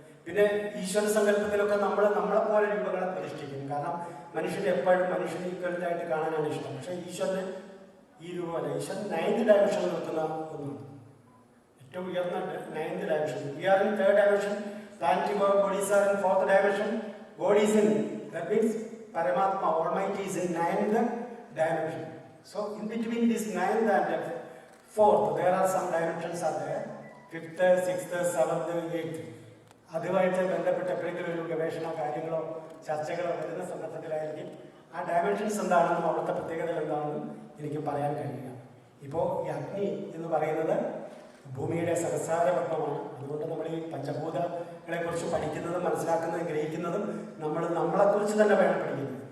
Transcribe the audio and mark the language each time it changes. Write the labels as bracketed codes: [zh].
[ml] പിന്നെ ഈശ്വര സങ്കല്പത്തിലൊക്കെ നമ്മളെപ്പോലെ രൂപങ്ങളെ പ്രതിഷ്ഠിക്കും. കാരണം മനുഷ്യന് എപ്പോഴും മനുഷ്യന് ഈക്വലായിട്ട് കാണാനാണ് ഇഷ്ടം. പക്ഷേ ഈശ്വരന് ഈ രൂപമല്ല. ഈശ്വരൻ 9th ഡയമെൻഷനിൽ നിൽക്കുന്ന ഒന്നാണ്, ഏറ്റവും ഉയർന്ന 9th dimension. [en] We are in 3rd dimension. Planetary bodies are in 4th dimension. God is in, that means Paramatma, Almighty is in 9th dimension. So in between this 9th and 4th, there are some dimensions are there. 5th, 6th, 7th, 8th. [ml] അതുമായിട്ട് ബന്ധപ്പെട്ട എപ്പോഴെങ്കിലും ഒരു ഗവേഷണ കാര്യങ്ങളോ ചർച്ചകളോ വരുന്ന സന്ദർഭത്തിലായിരിക്കും ആ dimensions എന്താണെന്നും അവിടുത്തെ പ്രത്യേകതകൾ എന്താണെന്നും എനിക്ക് പറയാൻ കഴിയുക. ഇപ്പോൾ ഈ അഗ്നി എന്ന് പറയുന്നത് ഭൂമിയുടെ സഹസ്രാരപത്മമാണ്. അതുകൊണ്ട് നമ്മൾ ഈ പഞ്ചഭൂതങ്ങളെക്കുറിച്ച് പഠിക്കുന്നതും മനസ്സിലാക്കുന്നതും ഗ്രഹിക്കുന്നതും നമ്മളെക്കുറിച്ച് തന്നെ വേണം പഠിക്കുന്നത്.